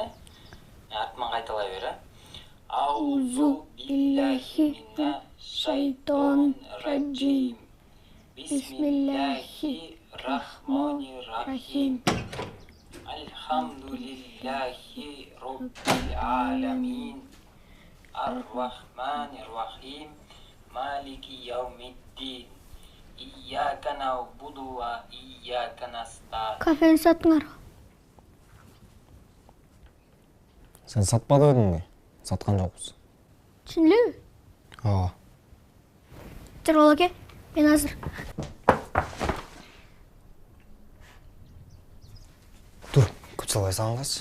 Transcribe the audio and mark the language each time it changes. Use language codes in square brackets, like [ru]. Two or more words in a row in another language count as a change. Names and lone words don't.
[ky] Артыман кайталай бер, [ar] أعوذ بالله من الشيطان الرجيم. بسم الله الرحمن الرحيم. الحمد لله رب العالمين. الرحمن الرحيم. مالك يوم الدين. إياك نعبد وإياك نستعين. [ky] Кафени саттыңарбы? Сен сатпады өдүңбү? Саткан жокпуз. Чын элеби? Ооба. Жыргал аке, мен азыр. Тур, күч салбай сагынгачы.